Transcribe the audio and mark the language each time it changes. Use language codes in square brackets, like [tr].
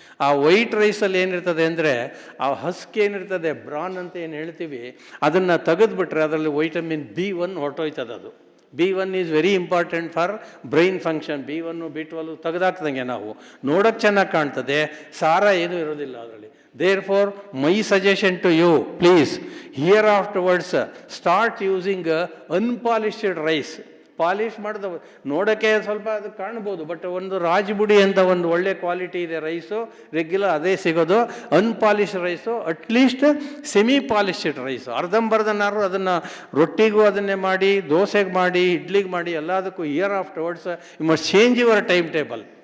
[kn] ಆ ವೈಟ್ ರೈಸಲ್ಲಿ ಏನಿರ್ತದೆ ಅಂದರೆ, ಆ ಹಸ್ಕ್ ಏನಿರ್ತದೆ, ಬ್ರಾನ್ ಅಂತ ಏನು ಹೇಳ್ತೀವಿ, ಅದನ್ನು ತೆಗೆದುಬಿಟ್ರೆ ಅದರಲ್ಲಿ ವೈಟಮಿನ್ B1 ಹೊರಟೋಯ್ತದೆ. ಅದು [en] B1 is very important for brain function. [kn] B1, B12 ತೆಗೆದಾಕ್ದಂಗೆ ನಾವು ನೋಡೋಕ್ಕೆ ಚೆನ್ನಾಗಿ ಕಾಣ್ತದೆ, ಸಾರ ಏನೂ ಇರೋದಿಲ್ಲ ಅದರಲ್ಲಿ. [en] Therefore, my suggestion to you, please, here afterwards, start using unpolished rice. [kn] Polish ಮಾಡಿದ ನೋಡೋಕ್ಕೆ ಸ್ವಲ್ಪ ಅದು ಕಾಣ್ಬೋದು, ಬಟ್ ಒಂದು ರಾಜ್ಬುಡಿ ಅಂತ ಒಂದು ಒಳ್ಳೆ ಕ್ವಾಲಿಟಿ ಇದೆ ರೈಸು, ರೆಗ್ಯುಲರ್ ಅದೇ ಸಿಗೋದು. Unpolished rice, at least semi polished rice, ಅರ್ಧಂಬರ್ಧನಾರು ಅದನ್ನು ರೊಟ್ಟಿಗೂ ಅದನ್ನೇ ಮಾಡಿ, ದೋಸೆಗೆ ಮಾಡಿ, ಇಡ್ಲಿಗೆ ಮಾಡಿ, ಎಲ್ಲದಕ್ಕೂ [en] Year afterwards you must change your time table.